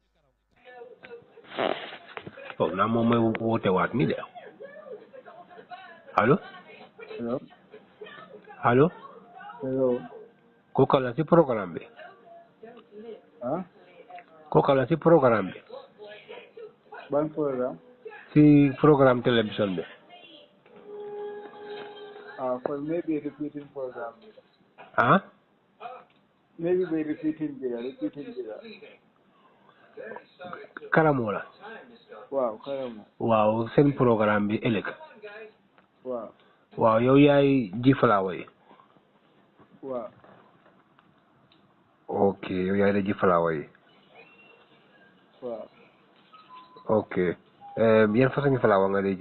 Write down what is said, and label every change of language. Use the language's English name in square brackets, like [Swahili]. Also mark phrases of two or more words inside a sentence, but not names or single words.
[Wolof] foog naa moom mooy woote waat ni de allo kooka la si programme bi ban programme si [French] programme télévision [Wolof] bi [English] for maybe repeating program maybe by repeating bila [Wolof] karamo la waaw karamo waaw seen programme bi ëllëg waaw yow yaay ji flower yi waaw ok yow yaay da ji flower yi waaw ok yan façon flower nga day ji